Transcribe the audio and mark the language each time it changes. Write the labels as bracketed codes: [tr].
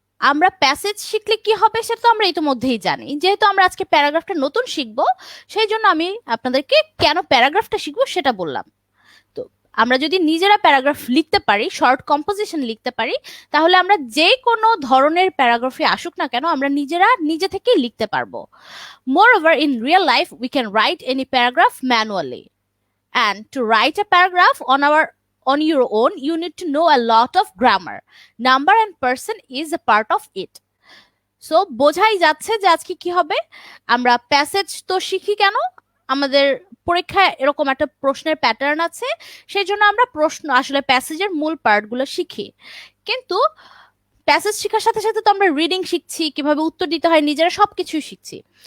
[bn] আমরা প্যাসেজ শিখলে কি হবে সেটা তো আমরা ইতিমধ্যেই জানি, যেহেতু আমরা আজকে প্যারাগ্রাফটা নতুন শিখবো সেই জন্য আমি আপনাদেরকে কেন প্যারাগ্রাফটা শিখবো সেটা বললাম। তো আমরা যদি নিজেরা প্যারাগ্রাফ লিখতে পারি, শর্ট কম্পোজিশন লিখতে পারি, তাহলে আমরা যে কোনো ধরনের প্যারাগ্রাফে আসুক না কেন আমরা নিজেরা নিজে থেকেই লিখতে পারবো। [en] Moreover, in real life we can write any paragraph manually, and to write a paragraph on your own you need to know a lot of grammar. Number and person is a part of it. [bn] So বোঝাই যাচ্ছে যে আজকে কি হবে, আমরা passage তো শিখি কেন, আমাদের পরীক্ষায় এরকম একটা প্রশ্নের প্যাটার্ন আছে, সেই জন্য আমরা প্রশ্ন আসলে প্যাসেজের মূল পার্টগুলো শিখি। কিন্তু প্যাসেজ শেখার সাথে সাথে তো আমরা রিডিং শিখছি, কিভাবে উত্তর দিতে হয়, নিজেরা সবকিছুই শিখছি।